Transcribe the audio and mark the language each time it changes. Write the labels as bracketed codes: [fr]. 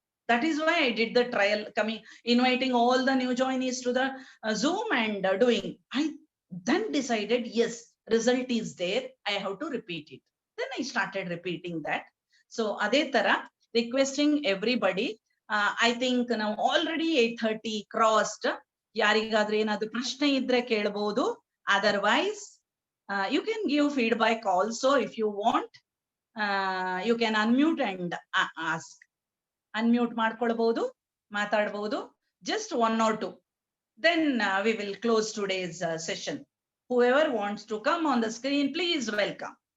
[en] That is why I did the trial, inviting all the new joinees to the Zoom and doing. I then decided, yes, result is there. I have to repeat it. Then I started repeating that. So [kn] ಅದೇ ತರ [en] requesting everybody. I think now already 8:30 crossed. [kn] ಯಾರಿಗಾದ್ರೂ ಏನಾದ್ರೂ ಪ್ರಶ್ನೆ ಇದ್ರೆ ಕೇಳಬಹುದು. [en] Otherwise, you can give feedback also if you want. You can unmute and ask. Unmute [kn] ಮಾಡ್ಕೊಳ್ಬಹುದು, ಮಾತಾಡಬಹುದು, [en] just 1 or 2. Then we will close today's session. Whoever wants to come on the screen, please welcome.